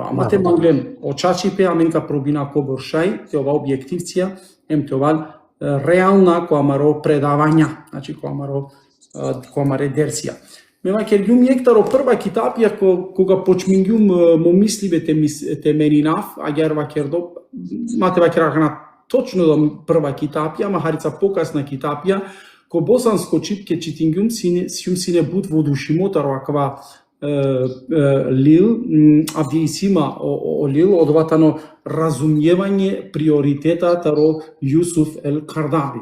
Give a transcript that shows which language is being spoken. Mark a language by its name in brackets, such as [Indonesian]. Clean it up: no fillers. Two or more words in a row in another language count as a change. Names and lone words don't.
[Romany] Ама те манглем очачипе, амен ка пробина ко боршај, те ова објективција, ем те ова реална ко амаро предавања, значи ко амаре дерсија. Мема кергјум ектаро прва китапија кога почмингјум мо мисливе те менинав, агар вакердо, мате вакеракана точно да прва китапија, ама харица покасна китапија, ко босанско чипке читингјум сине буд во душимотаро аква лил, авдиисима о лил, одватано разумјевање приоритетатаро Јусуф ел Кардави.